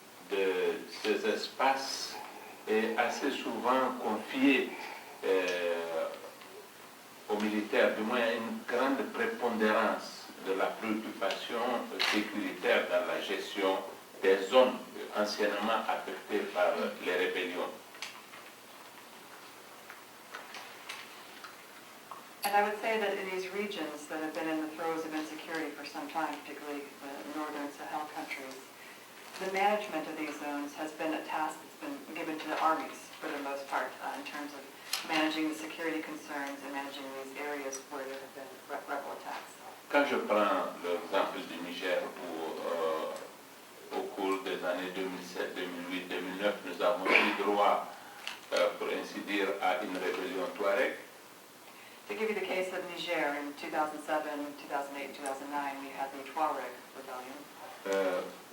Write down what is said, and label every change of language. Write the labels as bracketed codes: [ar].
[fr] de ces espaces est assez souvent confiée aux militaires, du moins une grande prépondérance de la préoccupation sécuritaire dans la gestion des zones anciennement affectées par les rébellions. [en] And I would say that in these regions that have been in the throes of insecurity for some time, particularly the northern Sahel countries, the management of these zones has been a task that's been given to the armies for the most part in terms of managing the security concerns and managing these areas where there have been rebel attacks. [fr] Quand je prends l'exemple du Niger où au cours des années 2007, 2008, 2009, nous avons eu droit, pour ainsi dire, à une rébellion Touareg. [en] To give you the case of Niger, in 2007, 2008, 2009, we had the Tuareg rebellion.